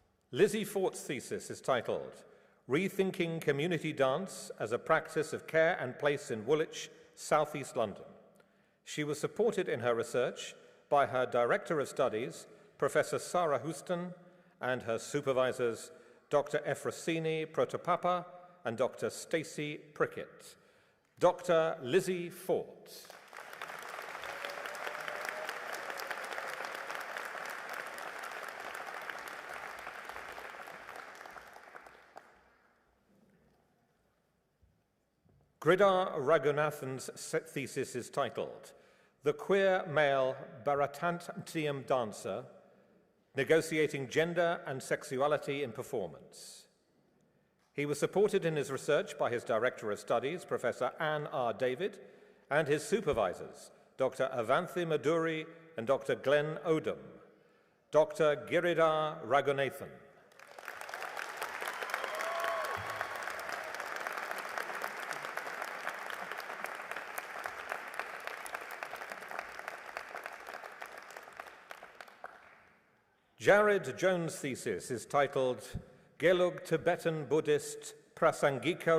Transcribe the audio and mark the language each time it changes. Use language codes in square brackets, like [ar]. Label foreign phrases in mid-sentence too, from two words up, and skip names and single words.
[en] Lizzie Fort's thesis is titled Rethinking Community Dance as a Practice of Care and Place in Woolwich, South East London. She was supported in her research by her Director of Studies, Professor Sarah Houston, and her supervisors, Dr. Efrosini Protopapa and Dr. Stacey Prickett. Dr. Lizzie Fort. Gridhar Raghunathan's thesis is titled The Queer Male Bharatanatyam Dancer, Negotiating Gender and Sexuality in Performance. He was supported in his research by his Director of Studies, Professor Anne R. David, and his supervisors, Dr. Avanthi Maduri and Dr. Glenn Odom. Dr. Giridhar Raghunathan. Jared Jones' thesis is titled Gelug Tibetan Buddhist Prasangika